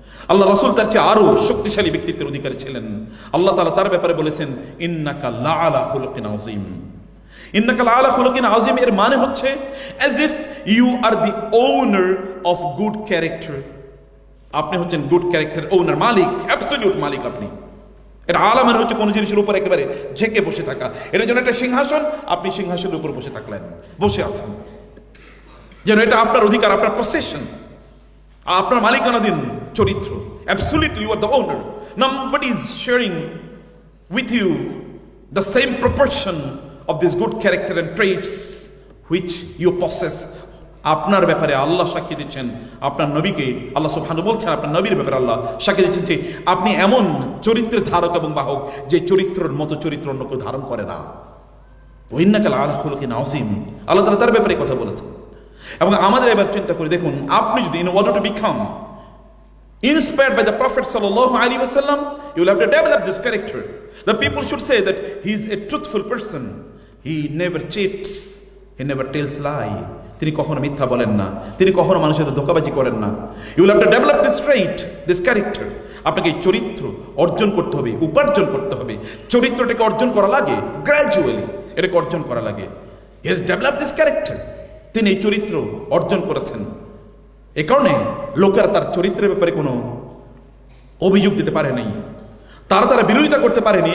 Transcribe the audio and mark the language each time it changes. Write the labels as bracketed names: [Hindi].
[Bangla] আল্লাহ রাসূল তার চেয়ে আরো শক্তিশালী ব্যক্তিত্বের অধিকারী ছিলেন। আল্লাহ তাআলা তার ব্যাপারে বলেছেন [Arabic] ইন্নাকা লাআলা খুলুকিন আযীম, [Bangla] ইন্নাকা লাআলা খুলুকিন আযীম, এর মানে হচ্ছে [English] as if you are the owner of good character, [Bangla] আপনি হচ্ছেন [English] good character owner, [Bangla] মালিক, অ্যাবসলিউট মালিক আপনি। এটা আলা মানে হচ্ছে কোনো জিনিসের উপর একেবারে ঝেঁকে বসে থাকা, এর জন্য একটা সিংহাসন, আপনি সিংহাসনের উপর বসে থাকলেন, বসে আছেন, যেন এটা আপনার অধিকার, আপনার পসেশন, আপনার মালিকানাধীন চরিত্র। [English] Absolutely you are the owner, nobody is sharing with you the same proportion of this good character and traits which you possess. [Bangla] আপনার ব্যাপারে আল্লাহ সাক্ষী দিচ্ছেন, আপনার নবীকে আল্লাহ সুবহানাহু বলছেন, আপনার নবীর ব্যাপারে আল্লাহ সাক্ষী দিচ্ছেন যে আপনি এমন চরিত্রের ধারক এবং বাহক যে চরিত্রের মতো চরিত্র অন্য কেউ ধারণ করে না। [Arabic] ইন্নাকা লাআলা খুলুকিন আযীম, [Bangla] আল্লাহ তাআলা তার ব্যাপারে কথা বলেছেন। এবং আমাদের এবার চিন্তা করে দেখুন, আপনি যদি [English] in order to become inspired by the Prophet sallallahu alaihi wasallam, you will have to develop this character. The people should say that he is a truthful person, he never cheats, he never tells lie, [Bangla] তিনি কখনো মিথ্যা বলেন না, তিনি কখনো মানুষের সাথে ধোঁকাবাজি করেন না। [English] You will have to develop this trait, this character. [Bangla] আপনাকে এই চরিত্র অর্জন করতে হবে, [English] উপার্জন করতে হবে। [Bangla] চরিত্রটাকে অর্জন করা লাগে গ্র্যাজুয়ালি, এটাকে অর্জন করা লাগে। [English] he has develop this character, [Bangla] তিনি এই চরিত্র অর্জন করেছেন। এ কারণে লোকেরা তার চরিত্রের ব্যাপারে কোনো অভিযোগ দিতে পারে নাই, তারা বিরোধিতা করতে পারেনি।